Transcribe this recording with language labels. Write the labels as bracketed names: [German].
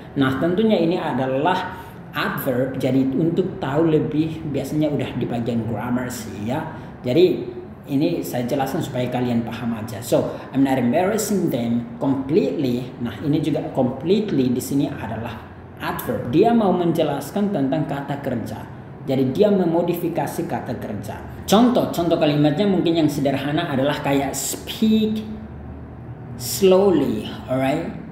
[Indonesian] Nah, tentunya ini adalah adverb. Jadi untuk tahu lebih biasanya udah di bagian grammar sih ya. Jadi ini saya jelaskan supaya kalian paham aja. [English] So, I'm not embarrassing them completely. [Indonesian] Nah, ini juga completely di sini adalah adverb. Dia mau menjelaskan tentang kata kerja. Jadi dia memodifikasi kata kerja. Contoh kalimatnya mungkin yang sederhana adalah kayak [English] speak slowly, alright?